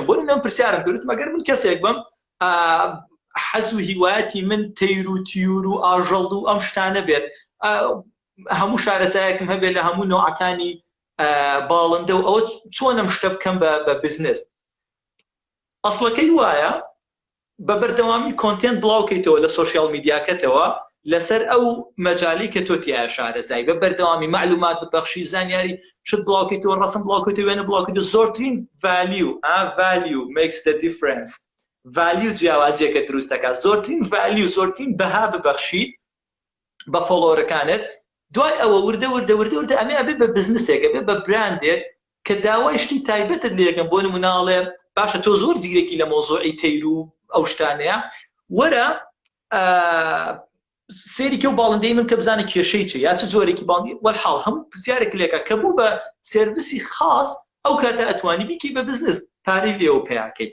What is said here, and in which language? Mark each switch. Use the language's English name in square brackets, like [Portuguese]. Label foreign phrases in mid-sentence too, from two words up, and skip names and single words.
[Central Kurdish] بۆ نمونە پرسیارم کرد، مەگەر من کەسێک بم حەز و هیوایەتی من تەیر و تیور و ئاژەڵ و ئەم شتانە بێت، هەموو شارەزایەکم هەبێت لە هەموو نۆعەکانی باڵندە و ئەوە چۆن ئەم شتە بکەم بە بزنس. ئەسڵەکەی وایە بە بەردەوامی کۆنتێنت بڵاوکەیتەوە لە سۆشیال میدیاکەتەوە لەسەر ئەو مەجالی کە تۆ تیایە شارەزای، بە بەردەوامی معلومات ببەخشی، زانیاری شت بڵاوکەیتەوە، ڕەسم بڵاوکەیتەوە، وێنە بڵاوکەیتەوە. [English] زۆرترین value makes the difference. [Central Kurdish] value جیاوازیەکە دروست دەکات. زۆرترین value، زۆرترین بەها ببەخشی بە فۆلۆوەرەکانت، دوای ئەوە وردە ئەمێ ئەبێ بە بزنسێک، ئەبێ بە براندێک کە داوای شتی تایبەتت لێکەن. بۆ نموناڵێ باشە تۆ زۆر زیرەکی لە مۆزوعی تەیر و ئەو شتانەیە، وەرە سێری کە و باڵندەی من کە بزانە کێشەی چێ یا چ جۆرێکی باڵندی وەرحاڵ هەموو پرسیارێک لێکە کە بوو بە سێرڤیسی خاص، ئەو کاتە ئەتوانی بیکەی بە بزنس، پارەی لێوە پێیاکەی.